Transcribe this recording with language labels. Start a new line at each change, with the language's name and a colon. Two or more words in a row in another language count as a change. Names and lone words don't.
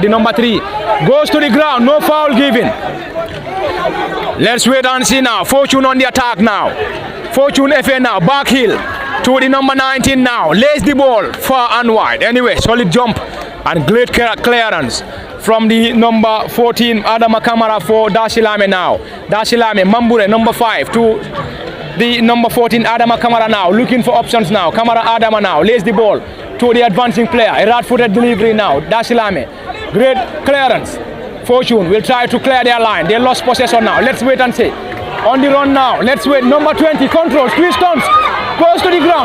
English: The number 3 goes to the ground, no foul given. Let's wait and see now. Fortune on the attack now. Fortune FA now, back heel to the number 19 now. Lays the ball far and wide. Anyway, solid jump and great clearance from the number 14 Adama Kamara for Darsilameh now. Darsilameh, Mambure, number 5 to the number 14 Adama Kamara now, looking for options now. Kamara Adama now lays the ball to the advancing player. A right-footed delivery now. Darsilameh, great clearance. Fortune will try to clear their line. They lost possession now. Let's wait and see. On the run now. Let's wait. Number 20 controls, twist stunts, goes to the ground.